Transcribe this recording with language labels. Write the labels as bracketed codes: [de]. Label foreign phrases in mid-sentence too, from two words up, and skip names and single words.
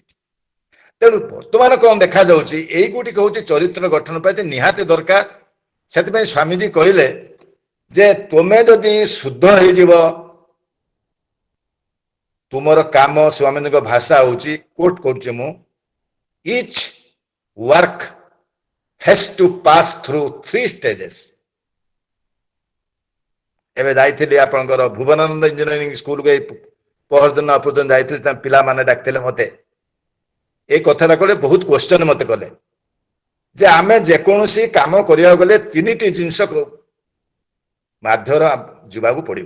[or] ତେଣୁ ବର୍ତ୍ତମାନ କଣ ଦେଖାଯାଉଛି, ଏଇଗୁଡିକ ହଉଛି ଚରିତ୍ର ଗଠନ ପାଇଁ ନିହାତି ଦରକାର। ସେଥିପାଇଁ ସ୍ୱାମୀଜୀ କହିଲେ ଯେ ତୁମେ ଯଦି ଶୁଦ୍ଧ ହେଇଯିବ, ତୁମର କାମ, ସ୍ୱାମୀଙ୍କ ଭାଷା ହଉଛି, କୋଟ କରୁଛି ମୁଁ, [en] each work has to pass through 3 stages। [or] ଏବେ ଯାଇଥିଲି ଆପଣଙ୍କର ଭୁବନାନନ୍ଦ ଇଞ୍ଜିନିୟରିଂ ସ୍କୁଲକୁ, ଏଇ ପହରଦିନ ଅପରଦିନ ଯାଇଥିଲି, ତାଙ୍କ ପିଲାମାନେ ଡାକିଥିଲେ ମତେ। ଏଇ କଥାଟା କଲେ ବହୁତ କ୍ୱେଶ୍ଚନ ମତେ କଲେ ଯେ ଆମେ ଯେକୌଣସି କାମ କରିବାକୁ ଗଲେ 3ଟି ଜିନିଷ ମାଧ୍ୟମରେ ଯିବାକୁ ପଡିବ।